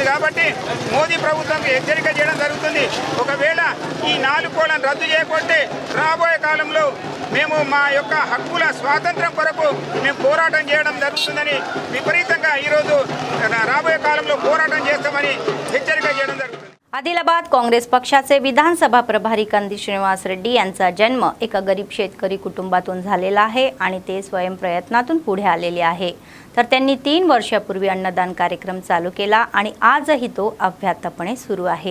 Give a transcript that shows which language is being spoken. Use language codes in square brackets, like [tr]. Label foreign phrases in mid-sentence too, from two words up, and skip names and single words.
[te] కాబట్టి మోదీ ప్రభుత్వంకి హెచ్చరిక చేయడం జరుగుతుంది. ఒకవేళ ఈ 4 కోళ్లను రద్దు చేయకుంటే రాబోయే కాలంలో మేము మా యొక్క హక్కుల స్వాతంత్రం కొరకు మేము పోరాటం చేయడం జరుగుతుందని విపరీతంగా ఈరోజు రాబోయే కాలంలో పోరాటం చేస్తామని हెచ్చరిక చేయడం జరుగుతుంది. [mr] आदिलाबाद काँग्रेस पक्षाचे विधानसभा प्रभारी कंदी श्रीनिवास रेड्डी यांचा जन्म एका गरीब शेतकरी कुटुंबातून झालेला आहे आणि ते स्वयंप्रयत्नातून पुढे आलेले आहे. तर त्यांनी 3 वर्षापूर्वी अन्नदान कार्यक्रम चालू केला आणि आजही तो अव्याहतपणे सुरू आहे.